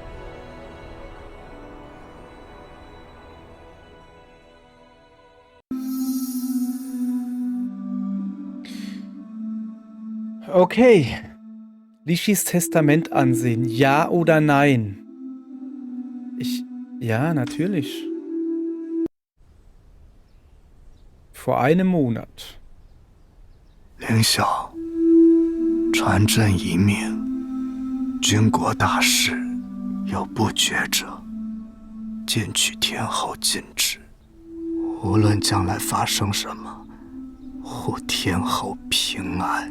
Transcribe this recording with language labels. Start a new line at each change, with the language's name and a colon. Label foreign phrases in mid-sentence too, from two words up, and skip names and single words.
German: Okay. Lichis Testament ansehen. Ja oder nein? Ja, natürlich. Vor einem Monat.
Chinese: 凌霄，传朕遗命，军国大事，有不决者，尽取天后禁制。无论将来发生什么，护天后平安。